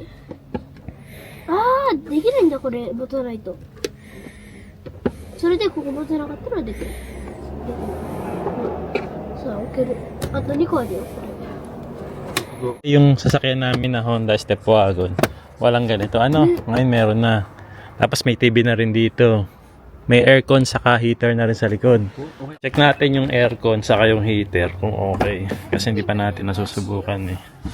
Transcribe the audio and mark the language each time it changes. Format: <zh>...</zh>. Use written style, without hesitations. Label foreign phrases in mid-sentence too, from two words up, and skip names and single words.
<ja>ああ、できるんだこれ、ボタンないと。それでここボタンなかったらできる。さあ、置ける。あと2個あるよ、これ。</ja> <tl>Yung sasakyan namin na Honda Step Wagon, walang ganito. Ano? Ngayon meron na. Tapos may TV na rin dito. May aircon saka heater na rin sa likod. Check natin yung aircon saka yung heater kung okay. Kasi hindi pa natin nasusubukan eh.</tl>